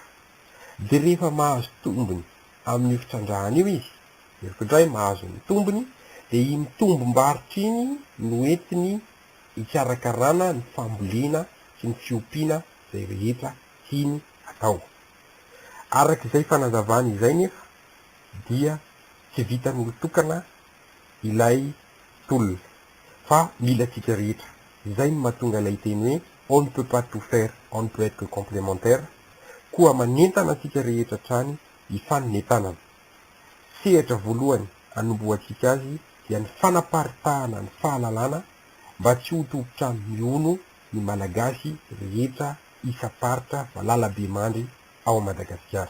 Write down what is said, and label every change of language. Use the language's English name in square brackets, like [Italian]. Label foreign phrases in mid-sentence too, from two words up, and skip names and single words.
[Malagasy] De rehefa mahazo tombony amin'ny fitrandrahana io izy, erikindray mahazo ny tombony, de iny tombom-barotra iny no entiny ikarakarana ny fambolena sy ny fiompiana zay rehetra tiany atao. Arak'izay fanazavana izay nefa dia tsy vitan'ny tokana ilay tolona fa mila tsika rehetra. Izay no mahatonga ilay teny hoe [French] on ne peut pas tout faire, on ne peut être que complémentaire. [Malagasy] Koa manentana tsika rehetra trany hifaninentanana. Sehatra voalohany anomboatsika azy dia ny fanaparitahana ny fahalalana mba tsy ho tobotra miono ny malagasy rehetra isaparitra Valalabe mandry ao Madagasikara.